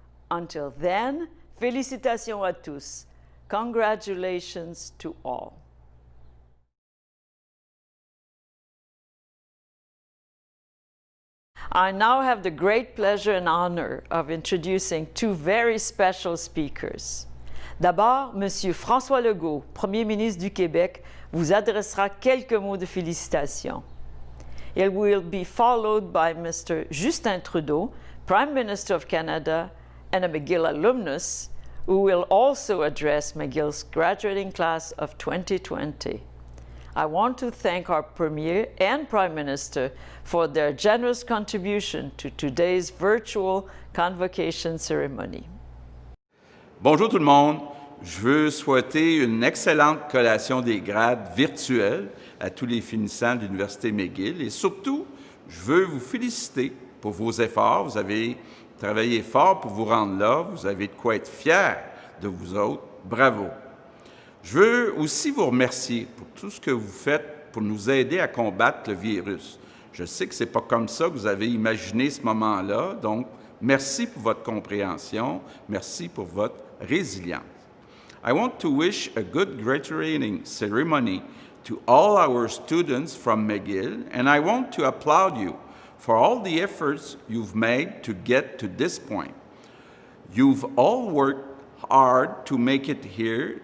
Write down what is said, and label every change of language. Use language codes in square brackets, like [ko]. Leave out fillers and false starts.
[en] Until then, [fr] félicitations à tous. [en] Congratulations to all. I now have the great pleasure and honor of introducing two very special speakers. [fr] D'abord, M. François Legault, Premier ministre du Québec, vous adressera quelques mots de félicitations. [en] It will be followed by Mr. Justin Trudeau, Prime Minister of Canada and a McGill alumnus, who will also address McGill's graduating class of 2020. I want to thank our Premier and Prime Minister for their generous contribution to today's virtual convocation ceremony. [fr] Bonjour tout le monde. Je veux souhaiter une excellente collation des grades virtuelle à tous les finissants de l'Université McGill et surtout, je veux vous féliciter pour vos efforts. Vous avez travaillé fort pour vous rendre là. Vous avez de quoi être fiers de vous autres. Bravo. Je veux aussi vous remercier pour tout ce que vous faites pour nous aider à combattre le virus. Je sais que ce n'est pas comme ça que vous avez imaginé ce moment-là, donc merci pour votre compréhension, merci pour votre résilience. [en] I want to wish a good graduating ceremony to all our students from McGill, and I want to applaud you for all the efforts you've made to get to this point. You've all worked hard to make it here.